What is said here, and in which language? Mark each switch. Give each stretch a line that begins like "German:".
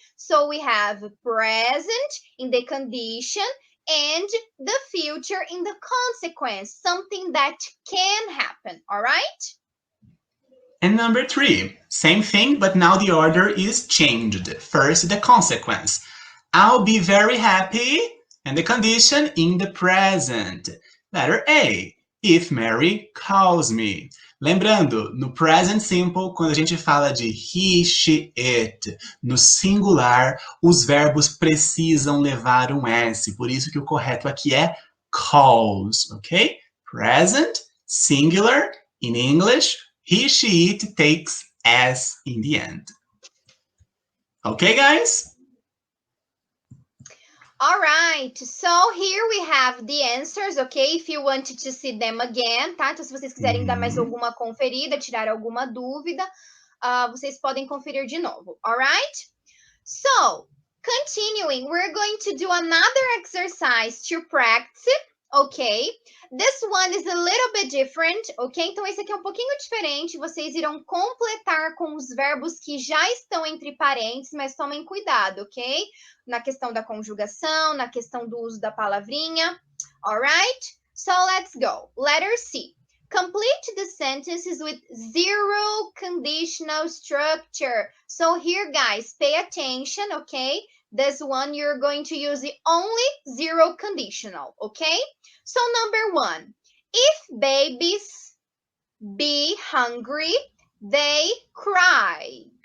English: So we have present in the condition and the future in the consequence, something that can happen, all right? And number 3, same thing, but now the order is changed. First, the consequence. I'll be very happy. And the condition in the present. Letter A, if Mary calls me.
Portuguese: Lembrando, no present simple, quando a gente fala de he, she, it, no singular, os verbos precisam levar um S. Por isso que o correto aqui é calls, ok?
English: Present, singular, in English, he, she, it takes S in the end. Okay, guys? All right, so here we have the answers, okay? If you wanted to see them again, tá?
Portuguese: Então, se vocês quiserem dar mais alguma conferida, tirar alguma dúvida, vocês podem conferir de novo, all right?
English: So, continuing, we're going to do another exercise to practice, okay? This one is a little bit different, ok?
Portuguese: Então, esse aqui é um pouquinho diferente. Vocês irão completar com os verbos que já estão entre parênteses, mas tomem cuidado, ok? Na questão da conjugação, na questão do uso da palavrinha.
English: Alright? So, let's go. Letter C. Complete the sentences with zero conditional structure. So, here, guys, pay attention, okay? This one, you're going to use the only zero conditional, okay? So, number 1, if babies be hungry, they cry.